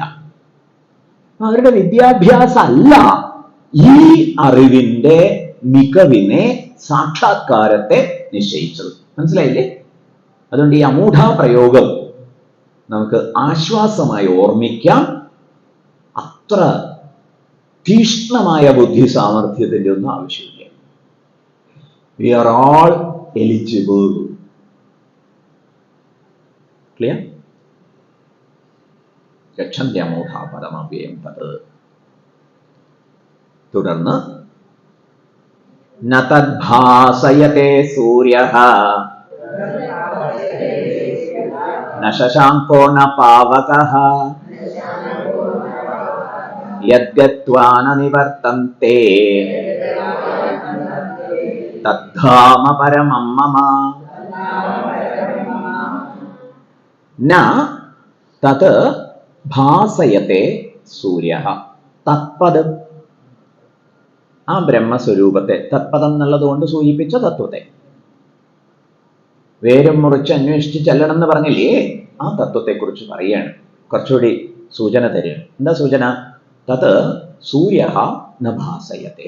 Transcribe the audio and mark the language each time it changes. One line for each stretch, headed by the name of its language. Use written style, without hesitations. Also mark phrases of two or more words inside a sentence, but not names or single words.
Malayalam: അവരുടെ വിദ്യാഭ്യാസം അല്ല ഈ അറിവിന്റെ മികവിനെ, സാക്ഷാത്കാരത്തെ നിശ്ചയിച്ചത്. മനസ്സിലായില്ലേ? അതുകൊണ്ട് ഈ അമൂഢ പ്രയോഗം നമുക്ക് ആശ്വാസമായി ഓർമ്മിക്കാം. അത്ര തീഷ്ണമായ ബുദ്ധി സാമർഥ്യത്തിൻ്റെ ഒന്നും ആവശ്യമില്ല.
English: We are all eligible. Clear?
Sanskrit: ഗച്ഛന്തി അമൂഢ പദമവ്യയം തത്. തുടർന്ന് ന തദ്ഭാസയതേ സൂര്യഃ ന ശശാങ്കോ ന പാവകഃ യദ്ഗത്വാ ന നിവർത്തന്തേ തദ്ധാമ പരമം മമ. ന തത് ഭാസയത്തെ സൂര്യഃ.
Malayalam: തത്പദം, ആ ബ്രഹ്മസ്വരൂപത്തെ, തത്പദം എന്നുള്ളത് കൊണ്ട് സൂചിപ്പിച്ച തത്വത്തെ, വേരും മുറിച്ച് അന്വേഷിച്ച് ചെല്ലണം എന്ന് പറഞ്ഞില്ലേ, ആ തത്വത്തെക്കുറിച്ച് പറയുകയാണ്. കുറച്ചുകൂടി സൂചന തരികയാണ്. എന്താ സൂചന?
Sanskrit: തത് സൂര്യഃ ന ഭാസയത്തെ.